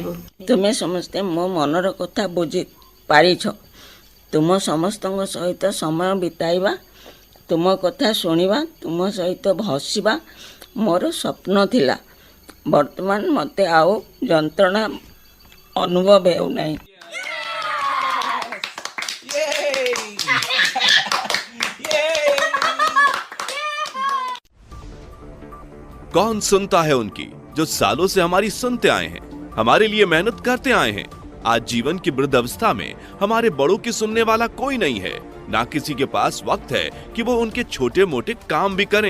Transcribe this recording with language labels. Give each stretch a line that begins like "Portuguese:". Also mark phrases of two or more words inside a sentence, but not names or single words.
Odia: ତୁମେ ସମସ୍ତେ ମୋ ମନର କଥା ବୁଝି ପାରିଛ। ତୁମ ସମସ୍ତଙ୍କ ସହିତ ସମୟ ବିତାଇବା, ତୁମ କଥା ଶୁଣିବା, ତୁମ ସହିତ ହସିବା ମୋର ସ୍ୱପ୍ନ ଥିଲା। ବର୍ତ୍ତମାନ ମୋତେ ଆଉ ଯନ୍ତ୍ରଣା ଅନୁଭବ ହେଉନାହିଁ।
Hindi: कौन सुनता है उनकी जो सालों से हमारी सुनते आए हैं, हमारे लिए मेहनत करते आए हैं। आज जीवन की वृद्ध अवस्था में हमारे बड़ों की सुनने वाला कोई नहीं है, ना किसी के पास वक्त है कि वो उनके छोटे मोटे काम भी करें।